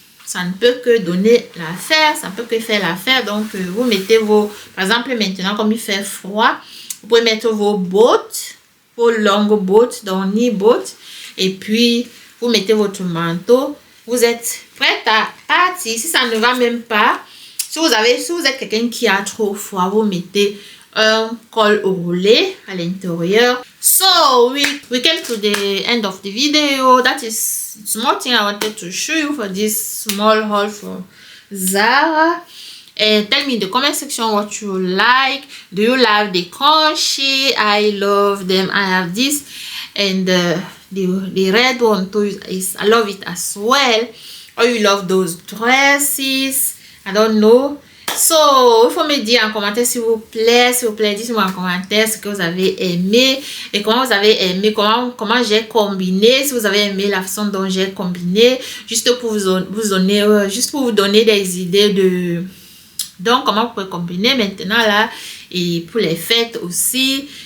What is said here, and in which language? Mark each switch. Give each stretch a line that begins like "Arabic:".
French: ça ne peut que donner l'affaire, ça peut que faire l'affaire. Donc, vous mettez vos, par exemple, maintenant, comme il fait froid, vous pouvez mettre vos bottes, vos longues bottes, donc knee bottes, et puis vous mettez votre manteau. Vous êtes prête à partir. Si ça ne va même pas, si vous êtes quelqu'un qui a trop froid, vous mettez un col roulé à l'intérieur.
English: So we came to the end of the video. That is small thing I wanted to show you for this small haul from Zara. And tell me in the comment section what you like. Do you like the crochet? I love them. I have this, and the red one too I love it as well. Or you love those dresses? I don't know.
French: So, il faut me dire en commentaire s'il vous plaît, dites-moi en commentaire ce que vous avez aimé et comment vous avez aimé, comment j'ai combiné, si vous avez aimé la façon dont j'ai combiné, juste pour vous donner des idées de donc comment vous pouvez combiner maintenant là et pour les fêtes aussi.